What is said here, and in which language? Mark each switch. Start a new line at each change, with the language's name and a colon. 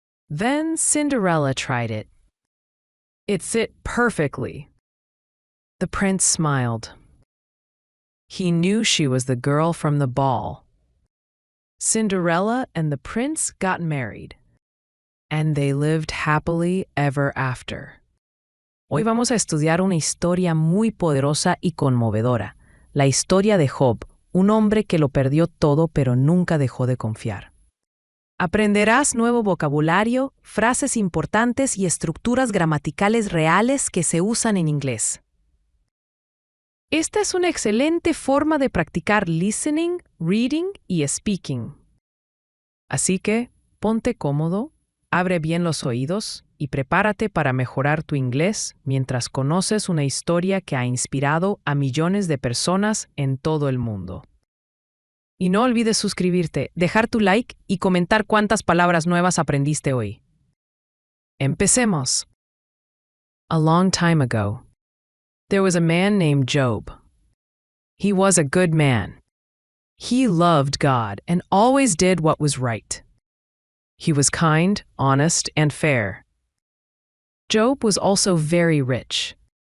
English: Then Cinderella tried it. It fit perfectly. The prince smiled. He knew she was the girl from the ball. Cinderella and the prince got married, and they lived happily ever after.
Spanish: Hoy vamos a estudiar una historia muy poderosa y conmovedora, la historia de Job, un hombre que lo perdió todo pero nunca dejó de confiar. Aprenderás nuevo vocabulario, frases importantes y estructuras gramaticales reales que se usan en inglés. Esta es una excelente forma de practicar listening, reading y speaking. Así que, ponte cómodo, abre bien los oídos y prepárate para mejorar tu inglés mientras conoces una historia que ha inspirado a millones de personas en todo el mundo. Y no olvides suscribirte, dejar tu like y comentar cuántas palabras nuevas aprendiste hoy. Empecemos.
English: A long time ago, there was a man named Job. He was a good man. He loved God and always did what was right. He was kind, honest, and fair. Job was also very rich.